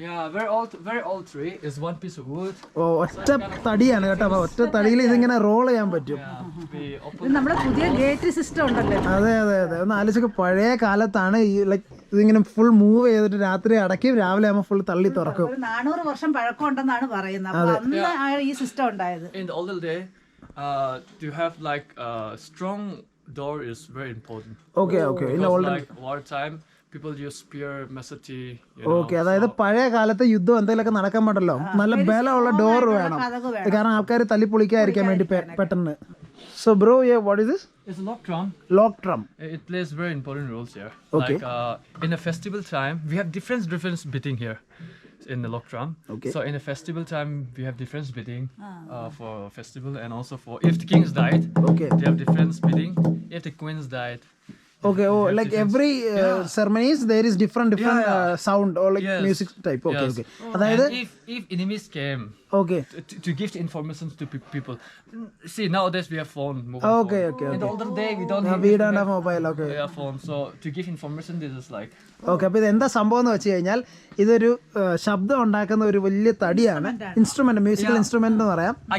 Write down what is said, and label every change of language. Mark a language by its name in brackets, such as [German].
[English] Yeah, very old tree. Is one piece of wood. [Malayalam] ഒറ്റ തടിയാണ് കേട്ടോ. അപ്പോൾ ഒറ്റ തടിയിൽ ഇതിങ്ങനെ റോൾ ചെയ്യാൻ പറ്റും. നമ്മുടെ പുതിയ ഗേറ്റ് സിസ്റ്റം ഉണ്ടല്ലോ. അതെ. ഒന്ന് ആലോചിച്ചൊക്കെ പഴയ കാലത്താണ് ഈ ലൈക്ക് ഇതിങ്ങനെ ഫുൾ മൂവ് ചെയ്തിട്ട് രാത്രി അടയ്ക്കും, രാവിലെ ആകുമ്പോൾ ഫുൾ തള്ളി തുറക്കും. 400 വർഷം പഴക്കമുണ്ടെന്നാണ് പറയുന്നത്. അന്ന് ഈ സിസ്റ്റം ഉണ്ടായത്. [English] In the older day, to have like a strong door is very important. Okay. In the older like war time, people use spear, machete, [Malayalam] okay, അതായത് പഴയ കാലത്ത് യുദ്ധം എന്തെങ്കിലുമൊക്കെ നടക്കാൻ പാടല്ലോ, നല്ല ബലമുള്ള ഡോർ വേണം, കാരണം ആൾക്കാർ തല്ലിപ്പൊളിക്കാതിരിക്കാൻ വേണ്ടി പെട്ടെന്ന്. [English] So bro, what is this? It's a lock drum. Lock drum. It plays very important roles here. Okay. Like in a festival time, we have different beating here in the lock drum. Okay. So in a festival time, we have different beating for festival, and also for if the kings died, Okay. they have different beating. If the queens died. Okay, oh, like every ceremonies there is different sound or like Yes. music type. Okay, Yes. [Malayalam] okay. അതായത് [English] And if enemies came okay, to give the information to people, see nowadays we have phone, mobile okay, phone. okay, In the okay. older day we don't We don't have mobile. Okay. we have phone. So to give information, this is like [Malayalam] okay, അപ്പോൾ ഇത് എന്താ സംഭവം എന്ന് വെച്ച് കഴിഞ്ഞാൽ ഇതൊരു ശബ്ദം ഉണ്ടാക്കുന്ന ഒരു വലിയ തടിയാണ്, ഇൻസ്ട്രുമെന്റ്, മ്യൂസിക്കൽ ഇൻസ്ട്രുമെന്റ് എന്ന് പറയാം.